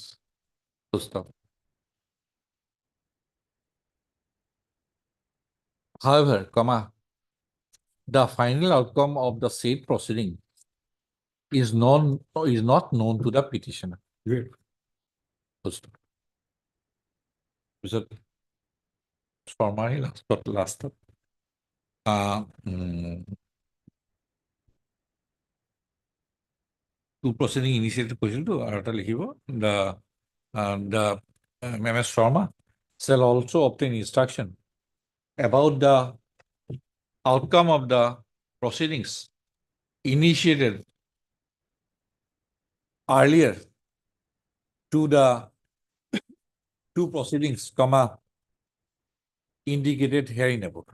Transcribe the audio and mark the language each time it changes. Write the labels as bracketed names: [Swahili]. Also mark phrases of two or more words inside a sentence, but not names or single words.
[English] Full stop. However, the final outcome of the said proceeding is not known to the petitioner. Great. Full stop. [Assamese] পিছত শৰ্মাৰ লাষ্টত [English] two proceeding initiated [Assamese] কৰিছিলতো আৰু এটা লিখিব the [English] MS Sharma shall also obtain instruction about the outcome of the proceedings initiated earlier to the two proceedings, indicated here in above.